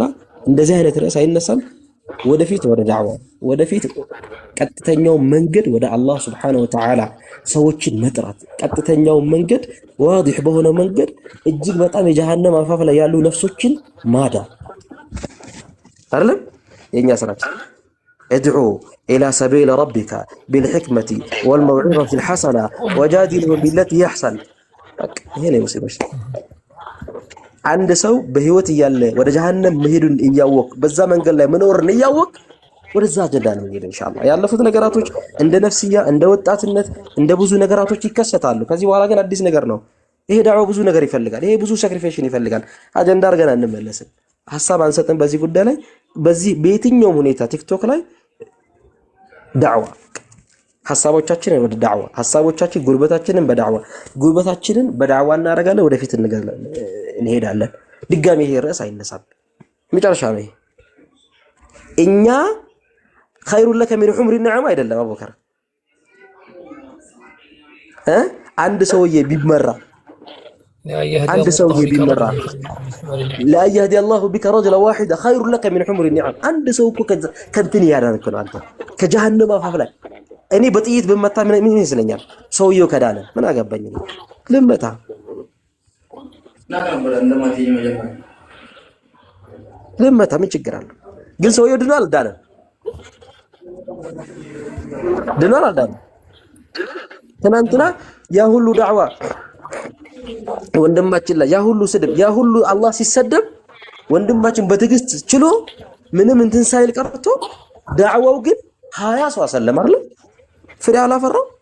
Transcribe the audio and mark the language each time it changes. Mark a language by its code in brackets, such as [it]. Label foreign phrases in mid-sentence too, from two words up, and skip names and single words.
[am] እንደዚህ አይነት ርዕስ አይነሳም። ወደፊት ወደ ዳዕዋ ወደፊት ቀጥተኛው መንገድ ወደ አላህ [ar] سبحانه وتعالى [am] ሰዎችን መጥራት ቀጥተኛው መንገድ ዋዲህ በሆነ መንገድ እጅግ በጣም የጀሃነም አፋፍ ላይ ያሉ ነፍሶችን ማዳን አይደለም የኛ ስራችን። [ar] ادعو الى سبيل ربك بالحكمه والموعظه الحسنه وجادلهم بالتي احسن. [am] ይሄ ነው አንድ ሰው በህይወት እያለ ወደ ጀሃነም መሄዱን እያወቅ በዛ መንገድ ላይ መኖርን እያወቅ ወደዛ አጀንዳ ነው የሚሄደው ኢንሻአላህ። ያለፉት ነገራቶች እንደ ነፍስያ እንደ ወጣትነት እንደ ብዙ ነገራቶች ይከሰታሉ። ከዚህ በኋላ ግን አዲስ ነገር ነው። ይሄ ዳዕዋ ብዙ ነገር ይፈልጋል። ይሄ ብዙ ሳክሪፊኬሽን ይፈልጋል። አጀንዳ አድርገን አንመለስም። ሐሳብ አንሰጥም በዚህ ጉዳይ ላይ። በዚህ በየትኛውም ሁኔታ ቲክቶክ ላይ ዳዕዋ ሐሳቦቻችንን ወደ ዳዕዋ ሐሳቦቻችን ጉልበታችንን በዳዕዋ እናደርጋለን። ወደፊት እንሄዳለን። ድጋሚ ይሄ ርዕስ አይነሳም። መጨረሻ ነው። እኛ [ar] خير لك من حمر النعم [am] አይደለም አቡበከር አንድ ሰውዬ ቢመራ [ar] لا يهدي الله بك رجلا واحدا خير لك من حمر النعم [am] አንድ ሰው እኮ ከንትን ያዳንክ ነው አንተ ከጀሃነም አፋፍ ላይ እኔ በጥይት በመታ ምን ይመስለኛል ሰውየው ከዳነ ምን አገባኝ ልመታ ልመታ ምን ችግር አለ ግን ሰውየው ድኗል አልዳነም ትናንትና ያ ሁሉ ዳዕዋ ወንድማችን ላይ ያ ሁሉ ስድብ ያ ሁሉ አላህ ሲሰደብ ወንድማችን በትዕግስት ችሎ ምንም እንትን ሳይል ቀርቶ ዳዕዋው ግን 20 ሰው አሰለም አይደል ፍሬ አላፈራው